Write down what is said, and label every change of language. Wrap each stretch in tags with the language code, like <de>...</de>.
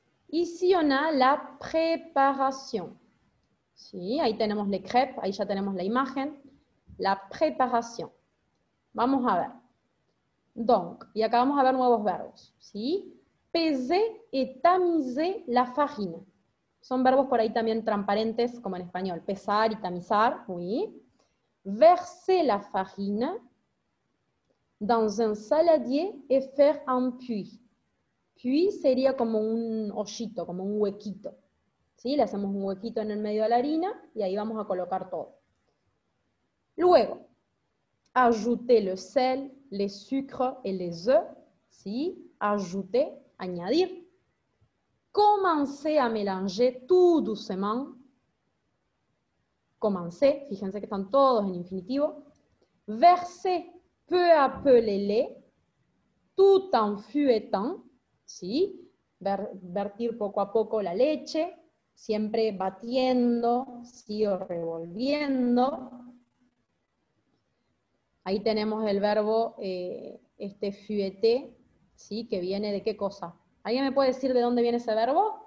<fr>Ici on a</fr> <es>la preparación. Sí, ahí tenemos les crêpes, ahí ya tenemos la imagen. La preparación. Vamos a ver. Donc, y acá vamos a ver nuevos verbos. ¿Sí?</es> <fr>Peser et tamiser la farine.</fr> <es>Son verbos por ahí también transparentes, como en español. Pesar y tamizar, oui.</es> <fr>Verser la farine dans un saladier et faire un puits.</fr> <es>Puits sería como un hoyito, como un huequito. ¿Sí? Le hacemos un huequito en el medio de la harina y ahí vamos a colocar todo. Luego,</es> <fr>ajouter le sel, les sucres et les œufs. ¿Sí? Ajouter, añadir. Commencer à mélanger tout doucement.</fr> <es>Commencer, fíjense que están todos en infinitivo.</es> <fr>Verser peu à peu les laits, tout en fouettant.</fr> <es>¿Sí? Vertir poco a poco la leche, siempre batiendo, ¿sí? O revolviendo. Ahí tenemos el verbo, fouetter, ¿sí? Que viene de qué cosa. ¿Alguien me puede decir de dónde viene ese verbo?</es>